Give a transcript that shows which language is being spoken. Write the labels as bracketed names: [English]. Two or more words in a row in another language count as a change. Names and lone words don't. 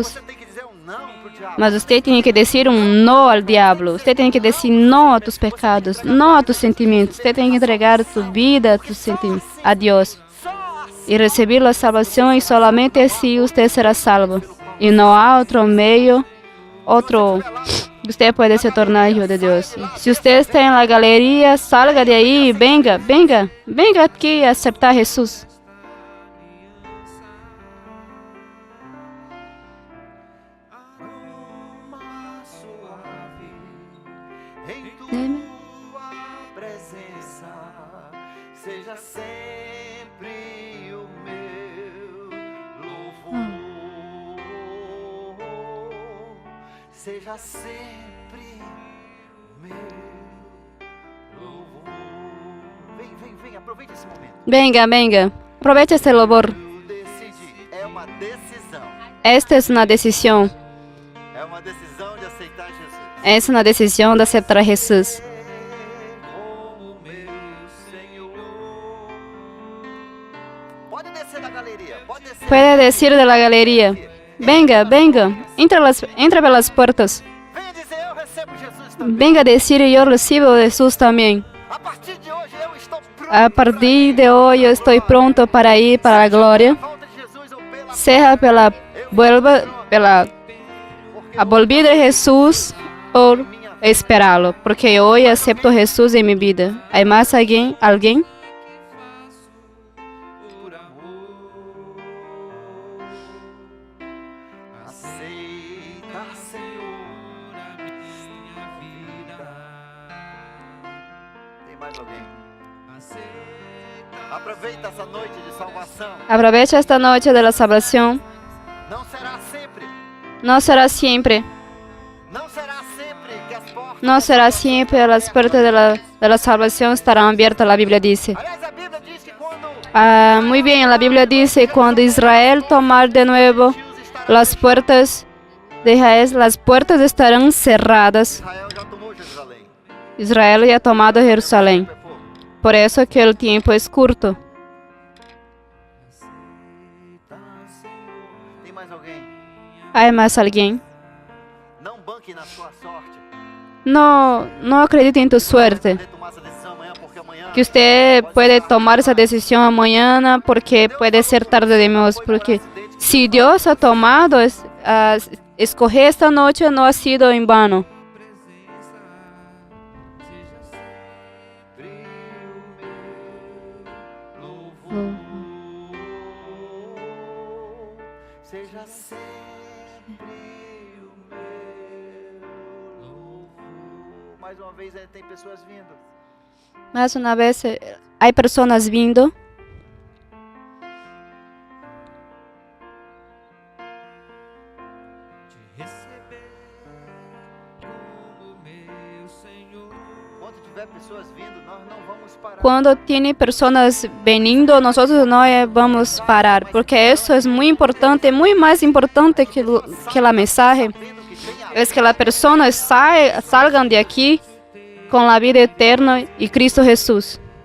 [Portuguese] Você tem que dizer um não pro diabo. [Spanish] Mas usted tiene que decir un no al diablo. Usted tiene que decir no a tus pecados, no a tus sentimientos. Usted tiene que entregar tu vida a tus sentimientos, a Dios. [Portuguese] Só assim. [Spanish] Y recibir la salvación y solamente así usted será salvo. Y no hay otro medio, otro usted puede se tornar hijo de Dios. Si usted está en la galería, salga de ahí, venga, venga, venga aquí a aceptar a Jesús. [Portuguese] Seja sempre o meu louvor. Seja sempre o meu louvor. Vem, vem, vem, aproveite esse momento. [Spanish] Venga, venga, aproveche este louvor. [Portuguese] Decidir é uma decisão. [Spanish] Esta es una decisión. [Portuguese] É uma decisão de aceitar Jesus. [Spanish] Es una decisión de aceptar a Jesús. [Portuguese] Como meu Senhor. Pode descer da galeria, pode descer. [Spanish] Puede decir de la galería, venga, venga, entra por las puertas. [Portuguese] Venha dizer, eu recebo Jesus também. [Spanish] Venga a decir, yo recibo a Jesús también. [Portuguese] A partir de hoje eu estou pronto. [Spanish] A partir de hoy yo estoy pronto para ir para la gloria, [Portuguese] Volta de Jesus ou pela [Spanish] sea pela a volvida de Jesús o esperá-lo, porque hoy acepto Jesús en mi vida. ¿Hay más alguien? ¿Alguien? por amor. [Portuguese] Aceita, Senhor, a minha vida. Tem mais alguém? Aproveita essa noite de salvação. [Spanish] Aprovecha esta noche de la salvación. [Portuguese] Não será sempre. [Spanish] No será siempre. [Portuguese] Não será sempre que as portas. [Spanish] No será siempre. Las puertas de la salvación estarán abiertas, la Biblia dice. [Portuguese] Aliás, a Bíblia diz que quando [Spanish] Muy bien, la Biblia dice, cuando Israel tomar de nuevo las puertas de Israel, las puertas estarán cerradas. [Portuguese] Israel já tomou Jerusalém. [Spanish] Israel ya ha tomado Jerusalén. [Portuguese] É pouco. [Spanish] Por eso que el tiempo es corto. [Portuguese] Aceita, Senhor. Tem mais alguém? [Spanish] ¿Hay más alguien? [Portuguese] Não banque na sua sorte. [Spanish] No acredite en tu suerte. [Portuguese] Poder tomar essa decisão amanhã, porque amanhã [Spanish] Que usted puede tomar esa decisión mañana porque puede ser tarde demais. Porque si Dios ha tomado escoger esta noche, no ha sido en vano. [Portuguese] seja sempre o meu louvor. Mais uma vez, tem pessoas vindo. [Spanish] Más una vez, hay personas vindo. [Portuguese] Quando tiver pessoas vindo, nós não vamos parar. [Spanish] Cuando tiene personas veniendo, nosotros no vamos a parar, porque eso es muy importante, muy más importante que la mensaje. Es que las personas salgan de aquí con la vida eterna y Cristo Jesús.